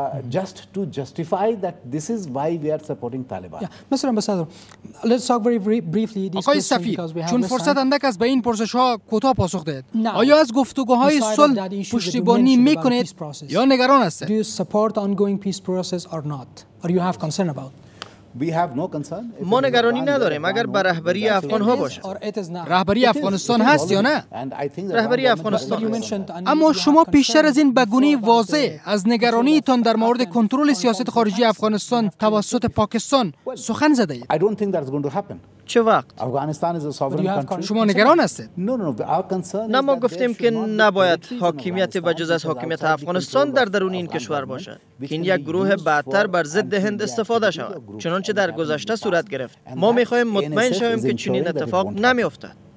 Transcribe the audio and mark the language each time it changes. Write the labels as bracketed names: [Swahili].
[English] Just to justify that this is why we are supporting Taliban. Mr. Ambassador, let's talk very briefly. [Persian] آقای سفیر، چون فرصت اندک است به این پرسش‌ها کوتاه پاسخ دهید. آیا از گفتگوهای صلح پشتیبانی می‌کنید یا نگران هستید؟ [English] Do you support the ongoing peace process or not? Or you have concern about? We have no concern. [Persian] ما نگرانی نداریم اگر به رهبری افغان ها باشد. رهبری افغانستان هست یا نه؟ رهبری افغانستان. اما شما پیشتر از این به گونه واضح از نگرانیتان در مورد کنترل سیاست خارجی افغانستان توسط پاکستان سخن زده اید. [English] I don't think that's going to happen. [Persian] چه وقت؟ [English] Afghanistan is a sovereign country. [Persian] شما نگران هستید؟ نه، ما گفتیم که نباید حاکمیت بجز از حاکمیت افغانستان در درون این کشور باشد که این یک گروه بعدتر بر ضد هند استفاده شود، چنانچه در گذشته صورت گرفت. ما میخواهیم مطمئن شویم که چنین اتفاق نمیافتد.